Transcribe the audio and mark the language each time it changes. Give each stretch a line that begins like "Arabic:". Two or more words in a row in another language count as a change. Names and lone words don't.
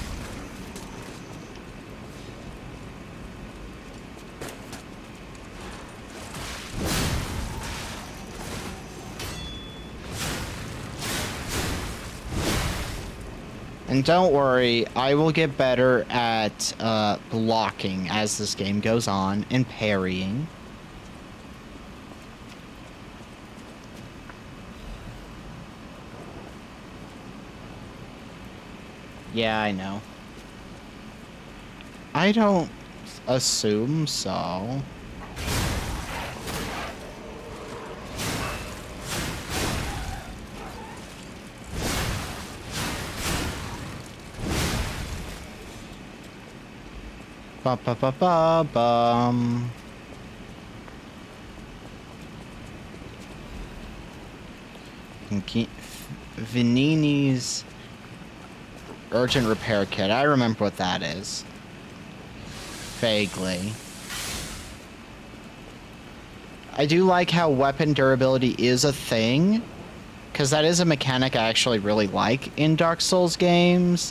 English: And don't worry, I will get better at blocking as this game goes on and parrying. Yeah, I know. I don't assume so. Ba ba ba ba bum. Vinini's urgent repair kit. I remember what that is. Vaguely. I do like how weapon durability is a thing, because that is a mechanic I actually really like in Dark Souls games.